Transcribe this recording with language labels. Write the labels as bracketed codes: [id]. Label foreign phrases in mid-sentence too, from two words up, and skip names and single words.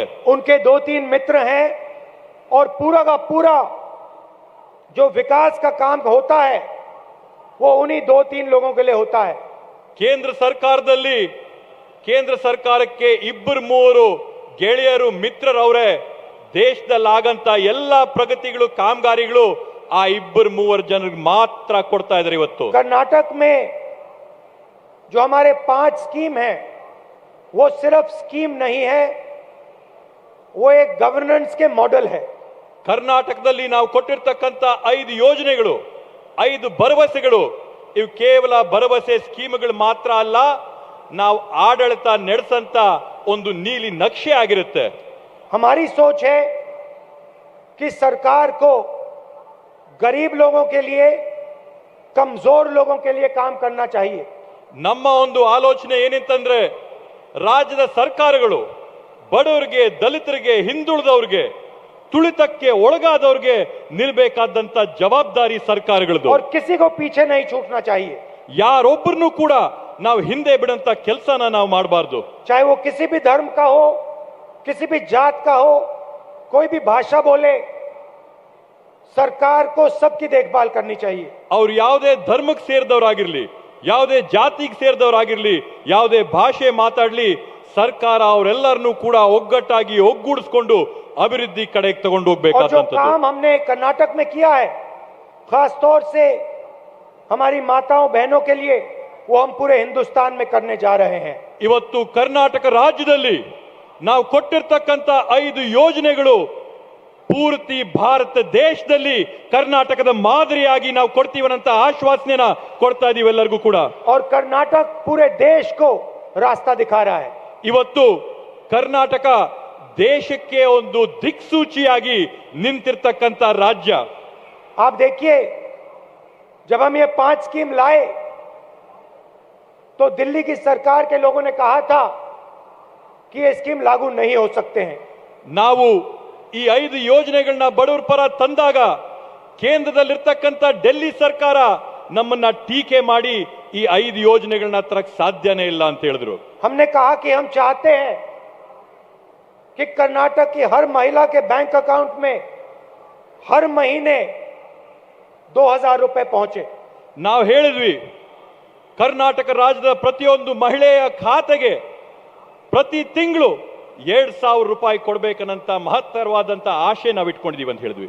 [hi] उनके 2-3 मित्र हैं और पूरा का पूरा जो विकास का काम होता है वो उन्हीं 2-3 लोगों के लिए होता है। [kn] ಕೇಂದ್ರ ಸರ್ಕಾರದಲ್ಲಿ ಕೇಂದ್ರ ಸರ್ಕಾರಕ್ಕೆ 2-3 ಗೆಳೆಯರು, ಮಿತ್ರರವರೇ. ದೇಶದಲ್ಲಿ ಆಗಂತ ಎಲ್ಲ ಪ್ರಗತಿಗಳು, ಕಾಮಗಾರಿಗಳು ಆ 2-3 ಜನರಿಗೆ ಮಾತ್ರ ಕೊಡ್ತಾ ಇದ್ದಾರೆ. ಇವತ್ತು [hi] कर्नाटक में जो हमारे 5 स्कीम है वो सिर्फ स्कीम नहीं है, वो एक गवर्नेंस के मॉडल है। [kn] ಕರ್ನಾಟಕದಲ್ಲಿ ನಾವು ಕೊಟ್ಟಿರ್ತಕ್ಕಂಥ 5 ಯೋಜನೆಗಳು, 5 ಭರವಸೆಗಳು, ಇವು ಕೇವಲ ಭರವಸೆ ಸ್ಕೀಮ್ಗಳು ಮಾತ್ರ ಅಲ್ಲ, ನಾವು ಆಡಳಿತ ನಡೆಸಂತ ಒಂದು ನೀಲಿ ನಕ್ಷೆ ಆಗಿರುತ್ತೆ. [hi] हमारी सोच है कि सरकार को गरीब लोगों के लिए, कमजोर लोगों के लिए काम करना चाहिए। [kn] ನಮ್ಮ ಒಂದು ಆಲೋಚನೆ ಏನಿತ್ತಂದ್ರೆ ರಾಜ್ಯದ ಸರ್ಕಾರಗಳು ಬಡವರಿಗೆ, ದಲಿತರಿಗೆ, ಹಿಂದುಳಿದವರಿಗೆ, ತುಳಿತಕ್ಕೆ ಒಳಗಾದವರಿಗೆ ನಿಲ್ಬೇಕಾದಂತ ಜವಾಬ್ದಾರಿ ಸರ್ಕಾರಗಳದು. [hi] और किसी को पीछे नहीं छूटना चाहिए। [kn] ಯಾರೊಬ್ಬರನ್ನು ಕೂಡ ನಾವು ಹಿಂದೆ ಬಿಡಂತ ಕೆಲಸನ ನಾವು ಮಾಡಬಾರ್ದು. [hi] चाहे वो किसी भी धर्म का हो, किसी भी जात का हो, कोई भी भाषा बोले, सरकार को सबकी देखभाल करनी चाहिए। [kn] ಅವ್ರು ಯಾವುದೇ ಧರ್ಮಕ್ಕೆ ಸೇರಿದವರಾಗಿರ್ಲಿ, ಯಾವುದೇ ಜಾತಿಗೆ ಸೇರಿದವರಾಗಿರ್ಲಿ, ಯಾವುದೇ ಭಾಷೆ ಮಾತಾಡ್ಲಿ, ಸರ್ಕಾರ ಅವರೆಲ್ಲರನ್ನೂ ಕೂಡ ಒಗ್ಗಟ್ಟಾಗಿ ಒಗ್ಗೂಡಿಸ್ಕೊಂಡು ಅಭಿವೃದ್ಧಿ ಕಡೆಗೆ ತಗೊಂಡು [hi] और जो [kn] ಹೋಗ್ಬೇಕಾದಂತದ್ದು. [hi] काम हमने कर्नाटक में किया है, खास तौर से हमारी माताओं बहनों के लिए, वो हम पूरे हिंदुस्तान में करने जा रहे हैं। [kn] ಇವತ್ತು ಕರ್ನಾಟಕ ರಾಜ್ಯದಲ್ಲಿ ನಾವು ಕೊಟ್ಟಿರ್ತಕ್ಕಂಥ 5 ಯೋಜನೆಗಳು ಪೂರ್ತಿ ಭಾರತ ದೇಶದಲ್ಲಿ ಕರ್ನಾಟಕದ ಮಾದರಿಯಾಗಿ ನಾವು ಕೊಡ್ತೀವನ್ನಂತ ಆಶ್ವಾಸನೆನ ಕೊಡ್ತಾ ಇದೀವಿ ಎಲ್ಲರಿಗೂ ಕೂಡ. [hi] और कर्नाटक पूरे देश को रास्ता दिखा रहा है। [kn] ಇವತ್ತು ಕರ್ನಾಟಕ ದೇಶಕ್ಕೆ ಒಂದು ದಿಕ್ಸೂಚಿಯಾಗಿ ನಿಂತಿರ್ತಕ್ಕಂಥ ರಾಜ್ಯ. [hi] आप देखिए, जब हम ये 5 स्कीम लाए तो दिल्ली की सरकार के लोगों ने कहा था कि ये स्कीम लागू नहीं हो सकते हैं। [kn] ನಾವು ಈ 5 ಯೋಜನೆಗಳನ್ನ ಬಡವರ ಪರ ತಂದಾಗ ಕೇಂದ್ರದಲ್ಲಿರ್ತಕ್ಕಂಥ ಡೆಲ್ಲಿ ಸರ್ಕಾರ ನಮ್ಮನ್ನ ಟೀಕೆ ಮಾಡಿ ಈ 5 ಯೋಜನೆಗಳನ್ನ ತರಕ್ ಸಾಧ್ಯನೇ ಇಲ್ಲ ಅಂತ ಹೇಳಿದ್ರು. [hi] हमने कहा कि हम चाहते हैं कि कर्नाटक की हर महिला के [en] bank account [hi] में हर महीने 2,000 रुपए पहुंचे। [kn] ನಾವು ಹೇಳಿದ್ವಿ, ಕರ್ನಾಟಕ ರಾಜ್ಯದ ಪ್ರತಿಯೊಂದು ಮಹಿಳೆಯ ಖಾತೆಗೆ ಪ್ರತಿ ತಿಂಗಳು 2,000 ರೂಪಾಯಿ ಕೊಡ್ಬೇಕನ್ನಂತ ಮಹತ್ತರವಾದಂತ ಆಶೆ ನಾವು ಇಟ್ಕೊಂಡಿದೀವಿ ಅಂತ ಹೇಳಿದ್ವಿ.